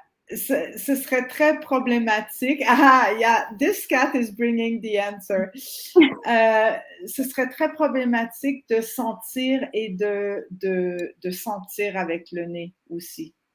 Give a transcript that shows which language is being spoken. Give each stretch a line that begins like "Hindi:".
French: Ce serait très problématique.
English: Yeah, this cat is bringing the answer.
French: Ce serait très problématique de sentir et de sentir avec le nez aussi.